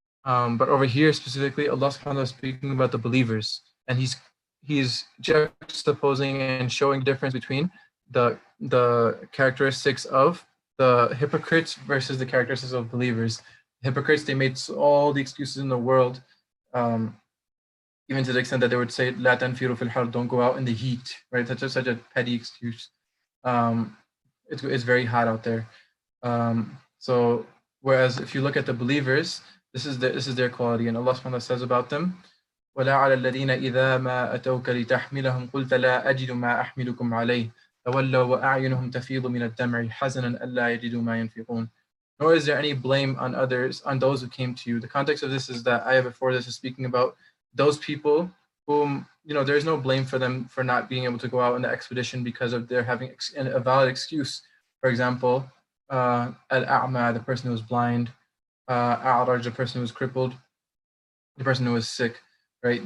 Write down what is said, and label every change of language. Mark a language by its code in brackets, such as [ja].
[en] But over here specifically, Allah subhanahu wa ta'ala is speaking about the believers, and he's juxtaposing and showing the difference between the characteristics of the hypocrites versus the characteristics of believers. Hypocrites, they made all the excuses in the world, even to the extent that they would say, [ar] "La tanfiru fil har," [en] don't go out in the heat, right? That's such a petty excuse. It's very hot out there. So whereas if you look at the believers, this is their quality, and Allah subhanahu wa ta'ala says about them, [ar] وَلَا عَلَى الَّذِينَ إِذَا مَا أَتَوْكَ لِتَحْمِلَهُمْ قُلْتَ لَا أَجِدُ مَا أَحْمِلُكُمْ عَلَيْهِ تَوَلَّوْا وَأَعْيُنُهُمْ تَفِيضُ مِنَ الدَّمْعِ حَزَنًا أَلَّا يَجِدُوا مَا يُنْفِقُونَ. [en] Nor is there any blame on those who came to you. The context of this is that ayah before this is speaking about those people whom, there's no blame for them for not being able to go out on the expedition because of their having a valid excuse. For example, al-a'ma, the person who was blind, a'raj, the person who was crippled, the person who was sick, right?